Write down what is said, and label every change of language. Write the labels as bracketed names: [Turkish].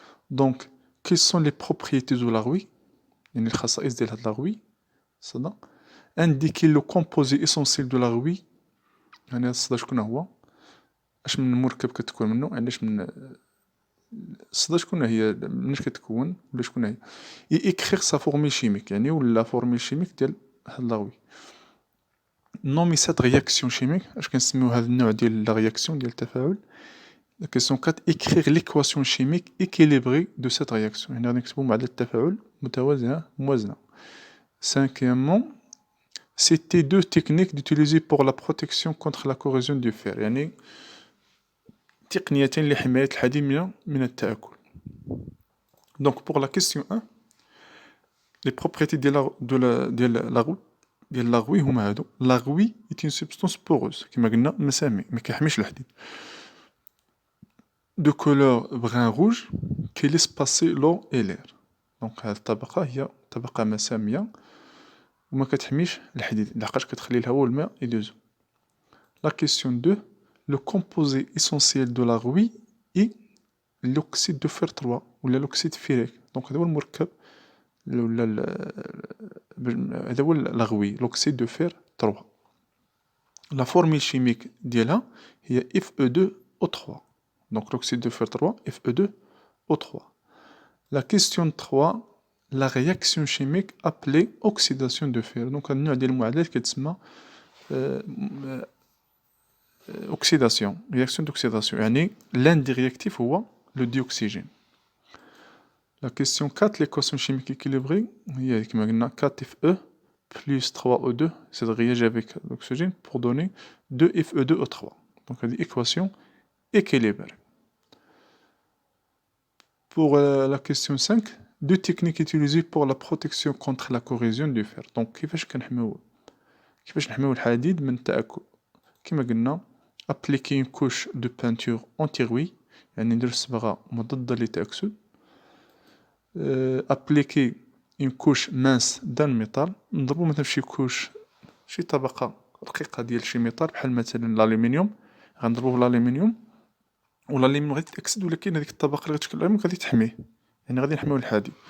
[French] Donc quelles sont les propriétés de la rouille [Arabic] يعني الخصائص ديال هاد [French] la rouille الصدى. indiquer le composé essentiel de la rouille [Arabic] يعني هاد الصدى شكون هو اش من مركب كتكون منه علاش من الصدى شكون هي مناش كتكون ولا شكون هي [French] écrire sa formule chimique [Arabic] يعني ولا formule chimique ديال هاد la rouille. [French] nommer cette réaction chimique [Arabic] اش كنسميو هاد النوع ديال la réaction ديال التفاعل. [French] La question 4, écrire l'équation chimique équilibrée de cette réaction. [Arabic] هنا نكتبو معادلة التفاعل متوازنة موازنة. [French] Cinquièmement, c'était deux techniques d'utiliser pour la protection contre la corrosion du fer. [Arabic] يعني تقنيتين لحماية الحديد من التآكل. [French] Donc pour la question 1, les propriétés ديال la rouille [Arabic] هما هادو. [French] La rouille est une substance poreuse [Arabic] كما قلنا مسامي ما كيحميش الحديد. [French] de couleur brun rouge qui laisse passer l'eau et l'air. [Arabic] Donc هاد الطبقة هي طبقة مسامية وما كتحميش الحديد لحقاش كتخلي الهواء والماء يدوزو. [French] La question 2, le composé essentiel de la rouille est l'oxyde de fer 3 ولا l'oxyde ferrique. [Arabic] دونك هذا هو المركب ولا هذا هو الغوي [French] l'oxyde de fer 3. La formule chimique ديالها هي Fe2O3. Donc l'oxyde de fer 3 Fe2O3. La question 3, la réaction chimique appelée oxydation de fer. [Arabic] Donc النوع ديال المعادلات كتسمى oxydation, [French] réaction d'oxydation. يعني l'un des réactifs هو le dioxygène. La question 4, l'équation chimique équilibrée, il y a [Arabic] كما قلنا [French] 4Fe plus 3O2, c'est de réagir avec l'oxygène pour donner 2Fe2O3. Donc c'est une équation équilibrée. Pour la question 5, deux techniques utilisées pour la protection contre la corrosion du fer. [Arabic] Donc كيفاش نحميو الحديد من التآكل. كما قلنا [French] appliquer une couche de peinture anti-rouille, [Arabic] يعني ندير صبغة مضادة للتأكسد. [French] appliquer une couche mince d'un métal، [Arabic] نضربو مثلا شي طبقة رقيقة ديال شي ميطال بحال مثلا الألمنيوم، غنضربو بالألمنيوم والألمنيوم غادي يتأكسد، ولكن هذيك الطبقة اللي غتشكل الألمنيوم غادي تحميه، يعني غادي نحميو الحديد.